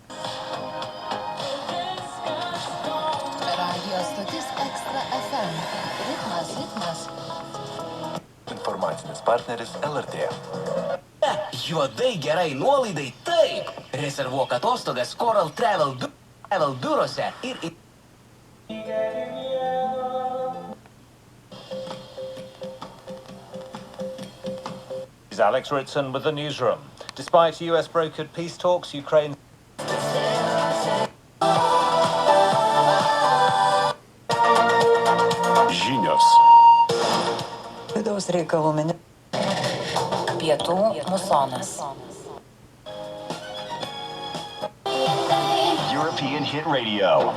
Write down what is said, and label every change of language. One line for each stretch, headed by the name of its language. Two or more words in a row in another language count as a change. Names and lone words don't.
Lithuanian: Radio stotis Ekstra FM. Ritmas. Informacinis partneris LRT. Juodai gerai nuolaidai taip. Rezervuok atostogas Coral Travel biurose ir...
English: Is Alex Ritson with the newsroom. Despite US brokered peace talks, Ukraine...
Lithuanian: Žinios. Vidaus reikalų ministras. Pietų musonas.
English: European Hit Radio.